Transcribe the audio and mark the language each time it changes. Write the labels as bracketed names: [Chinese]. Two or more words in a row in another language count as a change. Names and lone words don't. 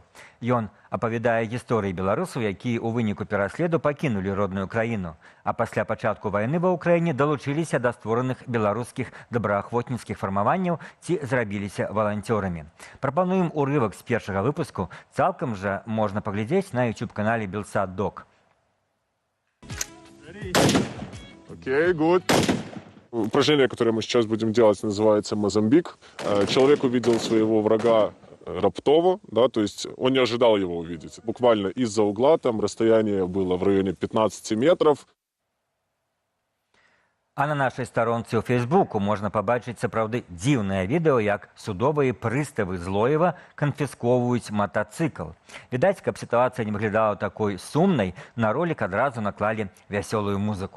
[Belarusian] Ён апавядае гісторыі беларусаў, якія ў выніку пераследу пакінулі родную краіну, а пасля пачатку вайны ва ўкраіне далучыліся да створаных беларускіх добраахвотніцкіх фармаванняў ці зрабіліся валанцёрамі. Прапануем урывак з першага выпуску, цалкам жа можна паглядзець на YouTube-канале Belsat Doc. [English] Окей, good. [Russian] Упражнение, которое мы сейчас будем делать, называется Мозамбик. Человек увидел своего врага раптово, да, то есть он не ожидал его увидеть. Буквально из-за угла, там расстояние было в районе 15 метров. [Belarusian] А на нашай старонцы ў Фейсбуку можна пабачыць сапраўды дзіўнае відэо, як судовыя прыставы Злоева канфісковваюць матацыкл. Відаць, каб сітуацыя не выглядала такой сумнай, на ролік адразу наклалі вясёлую музыку.